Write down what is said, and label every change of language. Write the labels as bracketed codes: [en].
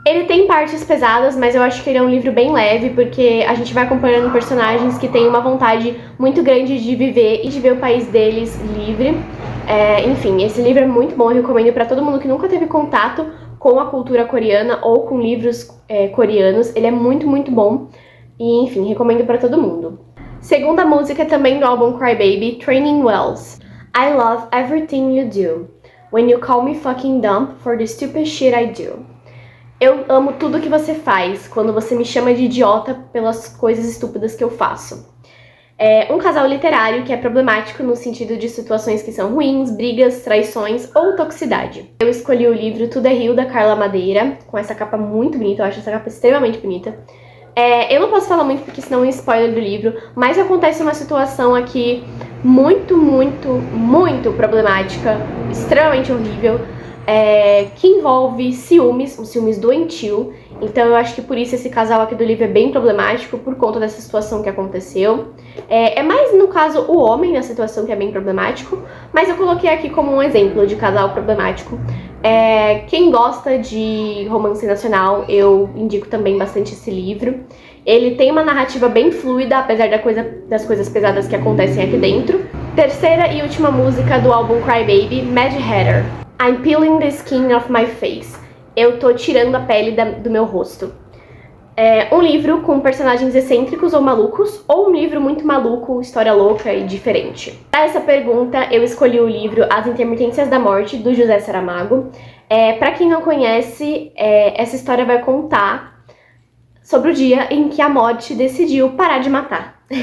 [pt] Ele tem partes pesadas, mas eu acho que ele é um livro bem leve, porque a gente vai acompanhando personagens que têm uma vontade muito grande de viver e de ver o país deles livre. Enfim, esse livro é muito bom, eu recomendo pra todo mundo que nunca teve contato com a cultura coreana ou com livros coreanos. Ele é muito, muito bom e, enfim, recomendo pra todo mundo. Segunda música também do álbum Cry Baby, Training Wheels. [en] I love everything you do. When you call me fucking dumb for the stupid shit I do. [pt] Eu amo tudo que você faz quando você me chama de idiota pelas coisas estúpidas que eu faço. Um casal literário que é problemático no sentido de situações que são ruins, brigas, traições ou toxicidade. Eu escolhi o livro Tudo é Rio, da Carla Madeira, com essa capa muito bonita, eu acho essa capa extremamente bonita. Eu não posso falar muito porque senão é um spoiler do livro, mas acontece uma situação aqui muito, muito, muito problemática, extremamente horrível, que envolve ciúmes, um ciúmes doentio. Então eu acho que por isso esse casal aqui do livro é bem problemático, por conta dessa situação que aconteceu. É mais, no caso, o homem na situação que é bem problemático, mas eu coloquei aqui como um exemplo de casal problemático. Quem gosta de romance nacional, eu indico também bastante esse livro. Ele tem uma narrativa bem fluida, apesar das coisas pesadas que acontecem aqui dentro. Terceira e última música do álbum Cry Baby, Mad Hatter. [en] I'm peeling the skin off my face. [pt] Eu tô tirando a pele do meu rosto. Um livro com personagens excêntricos ou malucos, ou um livro muito maluco, história louca e diferente? Para essa pergunta, eu escolhi o livro As Intermitências da Morte, do José Saramago. Para quem não conhece, essa história vai contar sobre o dia em que a morte decidiu parar de matar.